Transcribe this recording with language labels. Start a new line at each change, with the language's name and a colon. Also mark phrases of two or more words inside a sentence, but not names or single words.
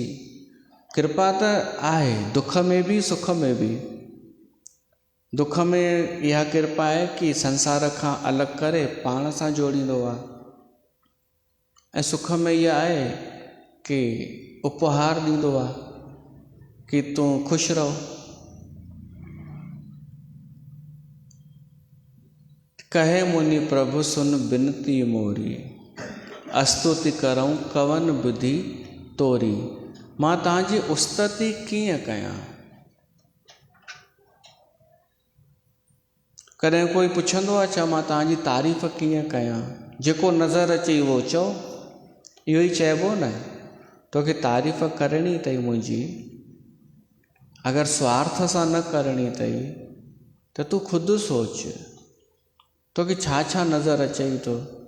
Sindhi: कृपा त आहे, दुख में बि सुख में बि। दुख में इहा कृपा आहे कि संसार खां अलॻि करे पाण सां जोड़ींदो आहे, ऐं सुख में इहा आहे कि उपहार ॾींदो आहे कि तूं ख़ुशि रहो।
Awadhi: कहे मुनि प्रभु सुन बिनती मोरी, स्तुति करूं कवन विधि तोरी।
Sindhi: मां तव्हांजी उस्तति कीअं कयां। कॾहिं कोई पुछंदो आहे छा मां तव्हांजी तारीफ़ कीअं कयां। जेको नज़र अचे उहो चओ, इहो ई चइबो न। तोखे तारीफ़ करणी अथई मुंहिंजी, अगरि स्वार्थ सां न करणी अथई त तूं ख़ुदि सोच, तोखे छा छा नज़र अचई थो।